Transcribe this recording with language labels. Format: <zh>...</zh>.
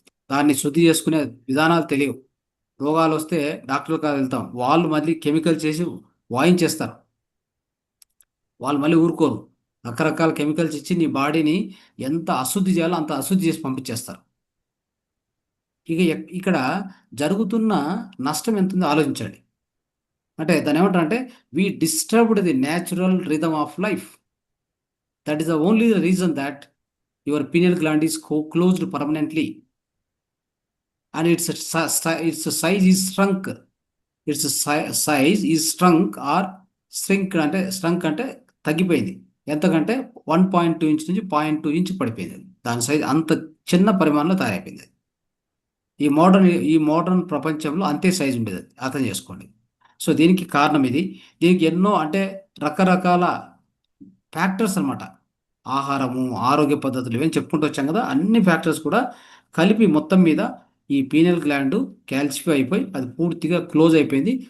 <te>దాన్ని శుద్ధి చేసుకునే విధానాలు తెలియవు. రోగాలు వస్తే డాక్టర్ కాదు వెళ్తాం, వాళ్ళు మళ్ళీ కెమికల్ చేసి వాయించేస్తారు. వాళ్ళు మళ్ళీ ఊరుకోరు, రకరకాల కెమికల్స్ ఇచ్చి నీ బాడీని ఎంత అశుద్ధి చేయాలో అంత అశుద్ధి చేసి పంపించేస్తారు. ఇక్కడ జరుగుతున్న నష్టం ఎంత ఉందో ఆలోచించండి. అంటే దాని ఏమంటారంటే</te> <en>we disturbed the natural rhythm of life. That is the only reason that your pineal gland is closed permanently and its size is shrunk. Its size is shrunk or shrink అంటే shrunk</en> <te>అంటే తగ్గిపోయింది. ఎంతకంటే 1.2 inch నుంచి 0.2 inch పడిపోయింది. దాని size అంత చిన్న పరిమాణంలో తయారైపోయింది. ఈ మోడర్న్ ప్రపంచంలో అంతే సైజు ఉండేది, అర్థం చేసుకోండి. సో దీనికి కారణం ఇది. దీనికి ఎన్నో అంటే రకరకాల ఫ్యాక్టర్స్ అన్నమాట. ఆహారము, ఆరోగ్య పద్ధతులు ఇవన్నీ చెప్పుకుంటూ వచ్చాం కదా, అన్ని ఫ్యాక్టర్స్ కూడా కలిపి మొత్తం మీద ఈ పీనియల్ గ్లాండ్ క్యాల్సిఫై అయిపోయి అది పూర్తిగా క్లోజ్ అయిపోయింది.</te>